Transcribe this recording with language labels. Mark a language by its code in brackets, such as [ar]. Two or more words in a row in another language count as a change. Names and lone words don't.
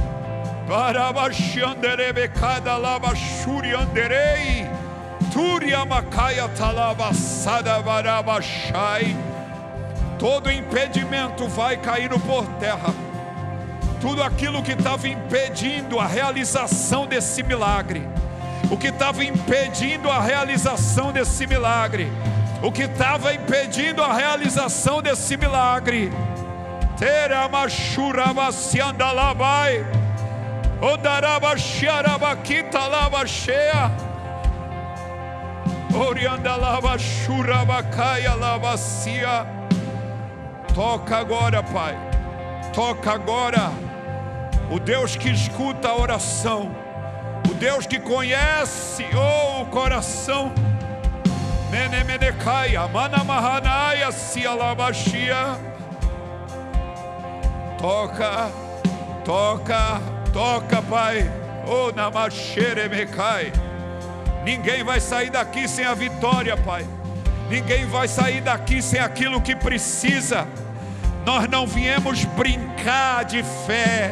[pt] Todo impedimento vai caindo por terra. Tudo aquilo que estava impedindo a realização desse milagre. O que estava impedindo a realização desse milagre. O que estava impedindo a realização desse milagre. Teramachurabasiandalabai. Odarabaxiarabakita labaxea. Oriandalabachurabacaia labacia. Toca agora, Pai. Toca agora. O Deus que escuta a oração. O Deus que conhece o coração. Menemenecaia, manamahanaia, sialabachia. Toca, toca, toca, Pai. Oh, namaxeremecai. Ninguém vai sair daqui sem a vitória, Pai. Ninguém vai sair daqui sem aquilo que precisa. Nós não viemos brincar de fé.